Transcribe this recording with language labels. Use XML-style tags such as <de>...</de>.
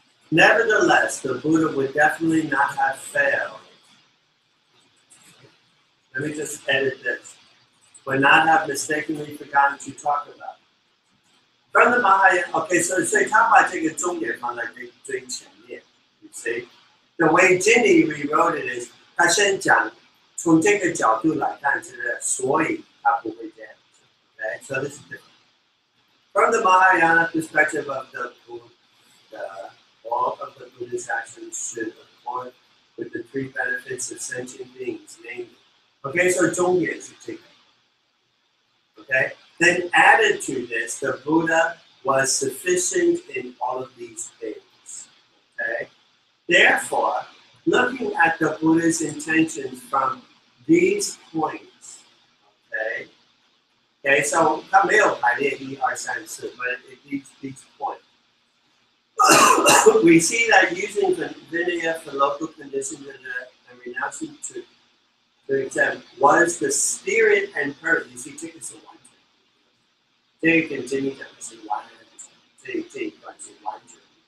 <en>Nevertheless, the Buddha would definitely not have failed. Let me just edit this. Would not have mistakenly forgotten to talk about. From the Mahayana, okay, so</en> <zh>他把这个重点放在最前面</zh> <en>you see? The way Ginny rewrote it is,</en> <zh>他先讲从这个角度来看，所以他不会这样。</zh> <en>Okay, so this is different. From the Mahayana perspective of the Buddha, all of the Buddhist actions should accord with the three benefits of sentient beings, namely. Okay, so</en> <zh>重点是这个。</zh> <en>Okay, then added to this, the Buddha was sufficient in all of these things. Okay, therefore, looking at the Buddha's intentions from these points, okay, Okay, so</en> <zh>它没有排列1、2、3、4</zh> <en>but it each point. We see that using Vinaya for local conditions and renouncing to examine what is the spirit and purpose. You see,</en> <zh>这个是完全，这个跟今天讲的是完全，这一段是完全。</zh>